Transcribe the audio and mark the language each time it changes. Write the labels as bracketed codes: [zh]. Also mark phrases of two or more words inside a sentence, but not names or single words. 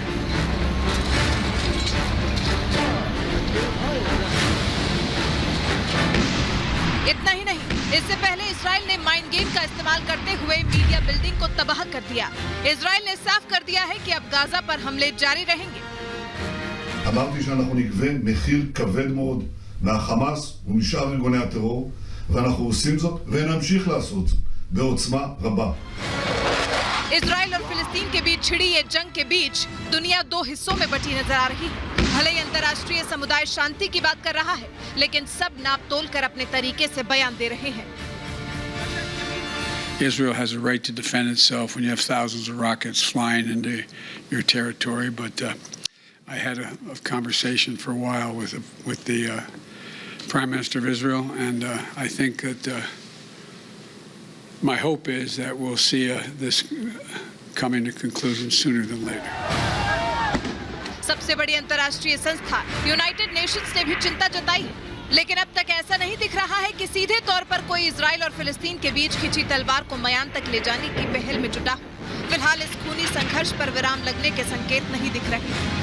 [hi] इतना ही नहीं, इससे पहले इजराइल ने [en] mind game [hi] का इस्तेमाल करते हुए [en] media building [hi] को तबाह कर दिया। इजराइल ने साफ कर दिया है कि अब गाजा पर हमले जारी रहेंगे। [he] אמרתי שאנחנו נגבה מחיר כבד מאוד מהחמאס ומשאר ארגוני הטרור, ואנחנו עושים זאת ונמשיך לעשות זאת בעוצמה רבה. [hi] इजराइल और फिलिस्तीन के बीच छिड़ी ये जंग के बीच दुनिया दो हिस्सों में बटी नजर आ रही है। भले ही अंतर्राष्ट्रीय समुदाय शांति की बात कर रहा है, लेकिन सब नाप तोल कर अपने तरीके से बयान दे रहे हैं। [en] Israel has a right to defend itself when you have thousands of rockets flying into your territory, but I had a conversation for a while with the Prime Minister of Israel, and I think that my hope is that we'll see this coming to conclusion sooner than later. [hi] सबसे बड़ी अंतर्राष्ट्रीय संस्था यूनाइटेड नेशंस ने भी चिंता जताई है, लेकिन अब तक ऐसा नहीं दिख रहा है कि सीधे तौर पर कोई इजराइल और फिलिस्तीन के बीच खिंची तलवार को मयान तक ले जाने की पहल में जुटा हो। फिलहाल इस खूनी संघर्ष पर विराम लगने के संकेत नहीं दिख रहे।